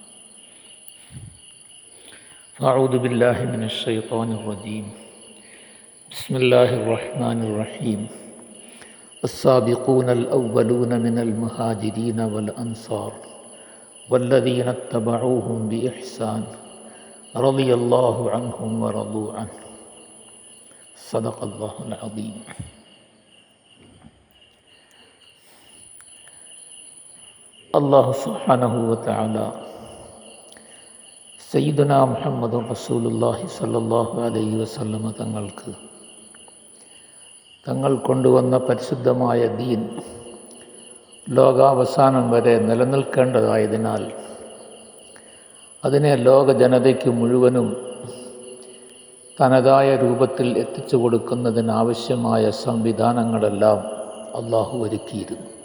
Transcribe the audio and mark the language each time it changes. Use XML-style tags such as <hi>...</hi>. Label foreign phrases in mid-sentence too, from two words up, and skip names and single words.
<ar>فأعوذ بالله من الشيطان الرجيم بسم الله الرحمن الرحيم السابقون الأولون من المهاجرين والأنصار والذين اتبعوهم بإحسان رضي الله عنهم ورضوا عنه صدق الله العظيم. الله سبحانه وتعالى سيدنا محمد رسول الله صلى الله عليه وسلم</ar> <ml>തങ്ങൾ കൊണ്ടുവന്ന പരിശുദ്ധമായ ദീൻ ലോകാവസാനം വരെ നിലനിൽക്കേണ്ടതായതിനാൽ അതിനെ ലോക ജനതയ്ക്ക് മുഴുവനും തനതായ രൂപത്തിൽ എത്തിച്ചു കൊടുക്കുന്നതിനാവശ്യമായ സംവിധാനങ്ങളെല്ലാം അല്ലാഹു ഒരുക്കിയിരുന്നു.</ml>